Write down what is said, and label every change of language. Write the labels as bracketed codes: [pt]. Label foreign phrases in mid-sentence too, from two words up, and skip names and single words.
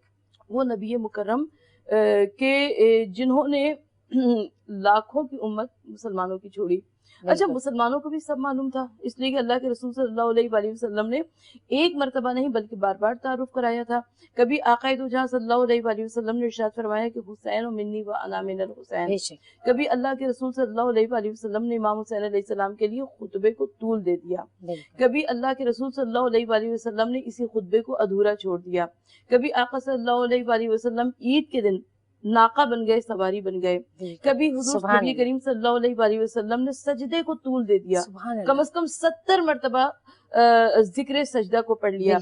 [ur] وہ نبی مکرم کہ جنہوں نے لاکھوں کی امت مسلمانوں کی چھوڑی۔ اچھا، مسلمانوں کو بھی سب معلوم تھا، اس لیے کہ اللہ کے رسول [ar] صلی اللہ علیہ وآلہ وسلم [ur] نے ایک مرتبہ نہیں بلکہ بار بار تعارف کرایا تھا۔ کبھی آقا دو جہاں [ar] صلی اللہ علیہ وآلہ وسلم [ur] نے ارشاد فرمایا کہ [ar] حسین و منی و انا من الحسین۔ [ur] کبھی اللہ کے رسول [ar] صلی اللہ علیہ وآلہ وسلم [ur] نے امام حسین [ar] علیہ السلام [ur] کے لیے خطبے کو طول دے دیا، کبھی اللہ کے رسول [ar] صلی اللہ علیہ وآلہ وسلم [ur] نے اسی خطبے کو ادھورا چھوڑ دیا، کبھی آقا [ar] صلی اللہ علیہ وآلہ وسلم [ur] عید کے دن ناقہ بن گئے، سواری بن گئے، کبھی حضور نبی کریم [ar] صلی اللہ علیہ وآلہ وسلم [ur] نے سجدے کو طول دے دیا، کم از کم 70 مرتبہ ذکر سجدہ کو پڑھ لیا۔